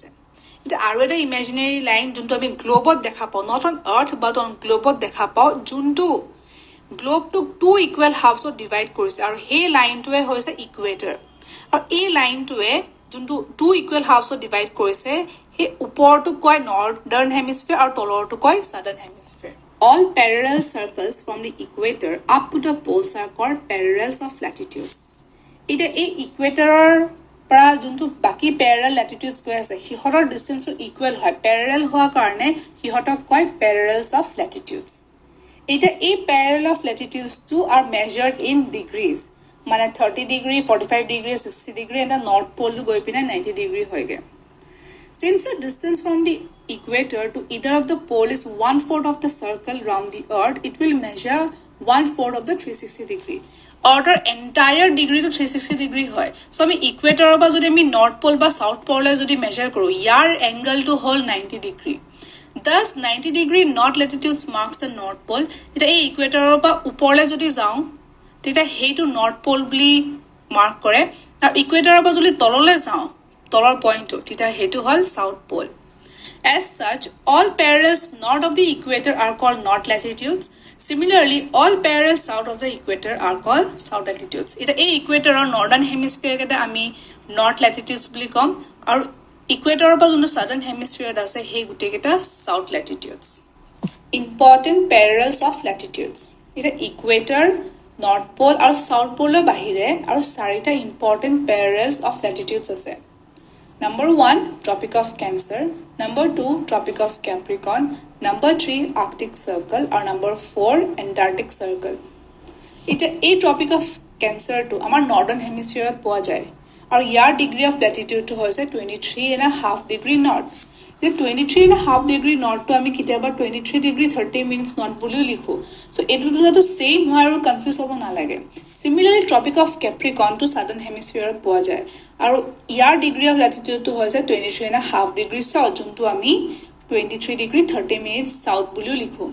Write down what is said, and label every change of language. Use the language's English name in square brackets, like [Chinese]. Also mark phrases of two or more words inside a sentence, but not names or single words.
[Assamese] এতিয়া আৰু এটা ইমেজিনেৰী লাইন যোনটো আমি গ্লোবত দেখা পাওঁ, [English] not on earth but on [Assamese] গ্লোবত দেখা পাওঁ, যোনটো গ্লোবটোক 2 [English] equal halves divide [Assamese] কৰিছে, আৰু সেই লাইনটোৱে হৈছে ইকুৱেটৰ। আৰু এই লাইনটোৱে যোনটো 2 [English] equal halves divide [Assamese] কৰিছে, সেই ওপৰটোক কয় [English] northern hemisphere [Assamese] আৰু তলৰটো কয় [English] southern hemisphere. All parallel circles from the equator up to the poles are called parallels of latitudes. [Assamese] এতিয়া এই ইকুৱেটৰৰ পৰা যোনটো বাকী [English] parallel latitudes [Assamese] গৈ আছে, সিহঁতৰ ডিষ্টেঞ্চটো ইকুৱেল হয়, পেৰেলেল হোৱাৰ কাৰণে সিহঁতক কয় [English] parallels of latitudes. [Assamese] এতিয়া এই [English] parallel of latitudes are measured in degrees, [Assamese] মানে 30 ডিগ্ৰী, 45 ডিগ্ৰী, 60 ডিগ্ৰী, এটা [English] north pole [Assamese] গৈ পিনে 90 ডিগ্ৰী হয়গৈ। [English] Since the distance from the equator to either of the pole is 1/4 of the circle round the earth, it will measure 1/4 of the 360 degree. [Assamese] Earthৰ [English] entire degree [Assamese] 360 ডিগ্ৰী হয়। চ' আমি ইকুৱেটৰৰ পৰা যদি আমি [English] north pole [Assamese] বা [English] south pole [Assamese] যদি মেজাৰ কৰোঁ, ইয়াৰ এংগলটো হ'ল 90 ডিগ্ৰী। [English] Thus 90 degree north latitudes marks the North Pole. [Assamese] এতিয়া এই ইকুৱেটৰৰ পৰা ওপৰলৈ যদি যাওঁ, তেতিয়া সেইটো [English] north pole [Assamese] বুলি মাৰ্ক কৰে, আৰু ইকুৱেটৰৰ পৰা যদি তললৈ যাওঁ, তলৰ পইণ্টটো, তেতিয়া সেইটো হ'ল [English] south pole. As such, all parallels north of the equator are called north latitudes. Similarly, all parallels south of the equator are called south latitudes. [Assamese] এতিয়া এই ইকুৱেটৰৰ [English] northern hemisphere [Assamese] আমি [English] north latitudes [Assamese] বুলি ক'ম, আৰু ইকুৱেটৰৰ পৰা যোনটো [English] southern hemisphere [Assamese] আছে সেই গোটেইকেইটা [English] south latitudes. important parallels of latitudes, [Assamese] এতিয়া ইকুৱেটৰ, [English] north pole [Assamese] আৰু [English] south pole [Assamese] বাহিৰে আৰু 4টা [English] important parallels of latitudes [Assamese] আছে। [English] Number 1, Tropic of Cancer. Number 2, Tropic of Capricorn. Number 3, Arctic Circle. আৰু Number 4, Antarctic Circle. [Assamese] এতিয়া এই Tropic of Cancer টো আমাৰ [English] northern hemisphere [Assamese] পোৱা যায়, আৰু ইয়াৰ [English] degree of latitude [Assamese] হৈছে 23.5 [English] degree north. [Assamese] এতিয়া 23.5 [English] degree north [Assamese] আমি কেতিয়াবা 23 ডিগ্ৰী 30 [English] minutes north [Assamese] বুলিও লিখোঁ। চ' এইটোতো যাতে ছেইম হয় আৰু কনফিউজ হ'ব নালাগে। চিমিলাৰলি ট্ৰপিক অফ কেপ্ৰিকনটো [English] southern hemisphere [Assamese] পোৱা যায়, আৰু ইয়াৰ [English] degree of latitude [Assamese] হৈছে 23.5 [English] degree south, [Assamese] যোনটো আমি 23 ডিগ্ৰী 30 [English] minutes south [Assamese] বুলিও লিখোঁ।